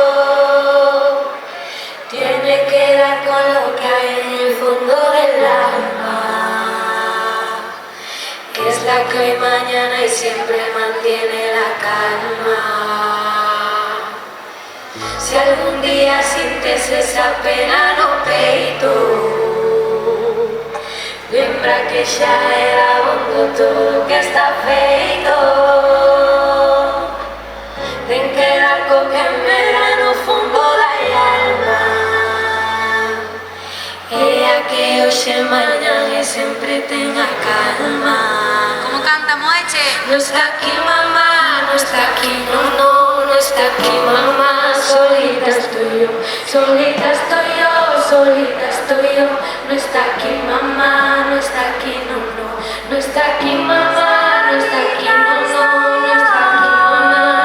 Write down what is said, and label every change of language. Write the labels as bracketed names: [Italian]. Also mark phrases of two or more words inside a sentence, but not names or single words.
[Spanish] Tiene que dar con lo que hay en el fondo del alma. Es la que hoy, mañana y siempre mantiene la calma. Si algún día sientes esa pena [Galician] no peito, lembra que xa era bondo todo que está feito. Ten que dar co que medra no fondo da alma. E a que hoxe, mañan e sempre tenga calma. Como canta Moeche? [Spanish] No está aquí mamá, no está aquí, no, no, no está aquí mamá. Solita estoy yo, solita estoy yo, solita estoy yo. No está aquí mamá, no está aquí, no, no, no está aquí mamá, no está aquí, no, no, no está aquí mamá.